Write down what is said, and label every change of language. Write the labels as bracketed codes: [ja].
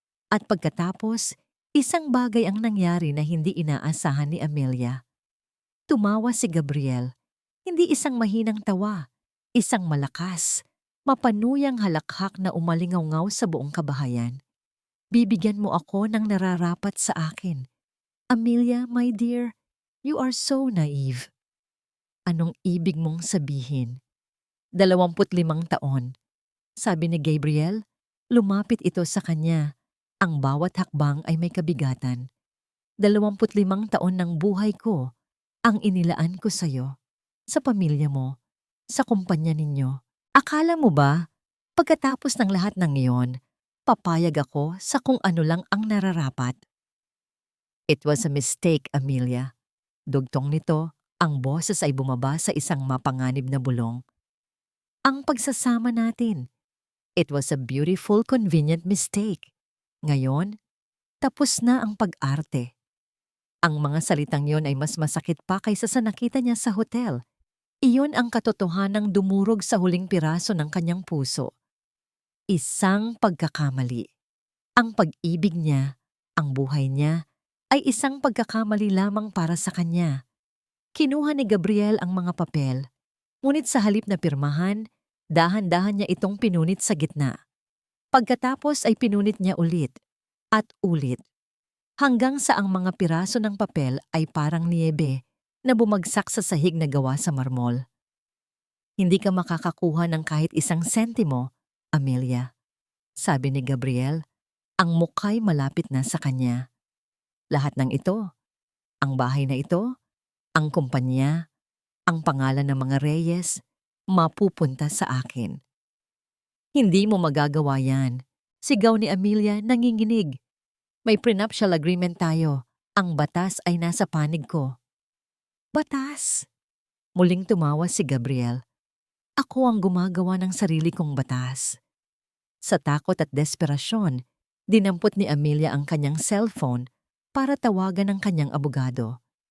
[tl] At pagkatapos, isang bagay ang nangyari na hindi inaasahan ni Amelia. Tumawa si Gabriel. Hindi isang mahinang tawa, isang malakas, mapanuyang halakhak na umalingaw sa buong kabahayan. "Bibigyan mo ako ng nararapat sa akin. [en] Amelia, my dear, you are so naive." [tl] "Anong ibig mong sabihin?" 25 taon, sabi ni Gabriel. Lumapit ito sa kanya. Ang bawat hakbang ay may kabigatan. 25 taon ng buhay ko ang inilaan ko sa'yo, sa pamilya mo, sa kumpanya ninyo. Akala mo ba, pagkatapos ng lahat ng iyon, papayag ako sa kung ano lang ang nararapat? [en] "It was a mistake, [tl] Amelia." Dugtong nito, ang boses ay bumaba sa isang mapanganib na bulong. "Ang pagsasama natin. [en] It was a beautiful, convenient mistake. [tl] Ngayon, tapos na ang pag-arte. Ang mga salitang yon ay mas masakit pa kaysa sa nakita niya sa hotel. Iyon ang katotohanang dumurog sa huling piraso ng kanyang puso. Isang pagkakamali. Ang pag-ibig niya, ang buhay niya, ay isang pagkakamali lamang para sa kanya. Kinuha ni Gabriel ang mga papel, ngunit sa halip na pirmahan, dahan-dahan niya itong pinunit sa gitna. Pagkatapos ay pinunit niya ulit at ulit, hanggang sa ang mga piraso ng papel ay parang niyebe na bumagsak sa sahig na gawa sa marmol. Hindi ka makakakuha ng kahit isang sentimo, Amelia, sabi ni Gabriel. Ang mukha'y malapit na sa kanya. Lahat ng ito, ang bahay na ito, ang kumpanya, ang pangalan ng mga Reyes, mapupunta sa akin. Hindi mo magagawa yan. Sigaw ni Amelia nanginginig. May prenuptial agreement tayo. Ang batas ay nasa panig ko. Batas? Muling tumawa si Gabriel. Ako ang gumagawa ng sarili kong batas. Sa takot at desperasyon, dinampot ni Amelia ang kanyang cellphone para tawagan ang kanyang abogado.